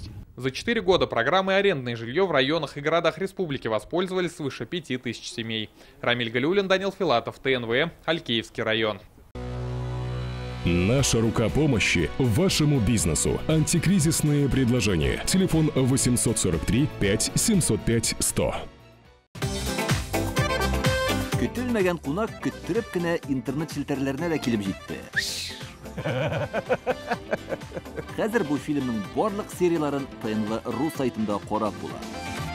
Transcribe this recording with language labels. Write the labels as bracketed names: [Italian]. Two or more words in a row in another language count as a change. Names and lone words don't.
[Russian] За 4 года программы «Арендное жилье» в районах и городах республики воспользовались свыше 5000 семей. Рамиль Галиуллин, Данил Филатов, ТНВ, Алькеевский район. Наша рука помощи вашему бизнесу. Антикризисные предложения. Телефон 843 5 705 100. [Tatar] Көтелмәгән кунак көттүреп кенә интернет челтәрләренә дә килеп җитте. Хәзер бу фильмның барлык серияларын ТНВ.ру сайтында карап була.